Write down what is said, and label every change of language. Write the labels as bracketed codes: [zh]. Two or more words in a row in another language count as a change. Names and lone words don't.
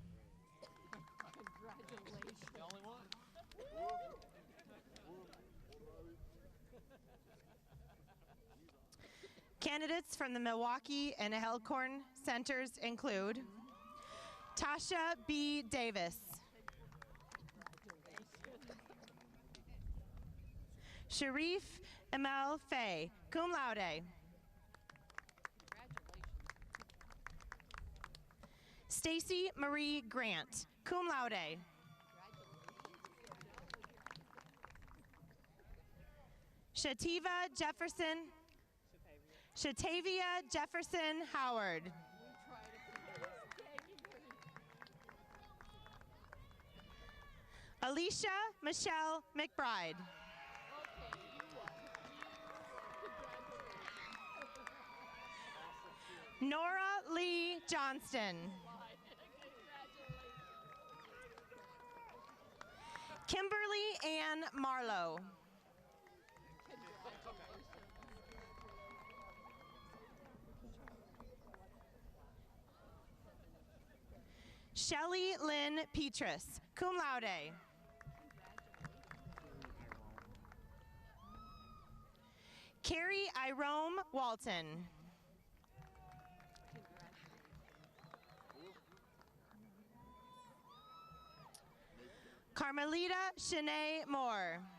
[en] Candidates from the Milwaukee and Elkhorn centers include Tasha B. Davis. Sharif Emel Fay, [la] cum laude. [en] Stacy Marie Grant, [la] cum laude. [en] Shatavia Jefferson Howard. Alicia Michelle McBride. Nora Lee Johnston. Kimberly Ann Marlowe. Shelley Lynn Petrus, [la] cum laude. [en] Carrie Irome Walton. Carmelita Shanae Moore.